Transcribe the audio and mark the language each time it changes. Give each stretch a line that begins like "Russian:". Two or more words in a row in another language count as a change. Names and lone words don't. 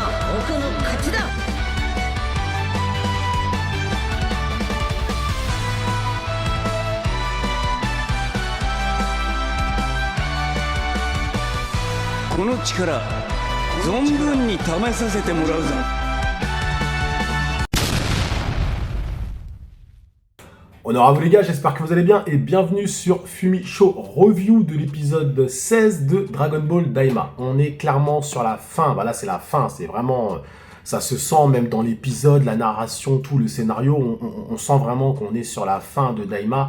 Japanese: 僕の勝ちだ。この力存分に試させてもらうぞ。
French: Honneur à vous les gars, j'espère que vous allez bien et bienvenue sur Fumicho Review de l'épisode 16 de Dragon Ball Daima. On est clairement sur la fin, là c'est la fin, c'est vraiment, ça se sent même dans l'épisode, la narration, tout le scénario, on sent vraiment qu'on est sur la fin de Daima.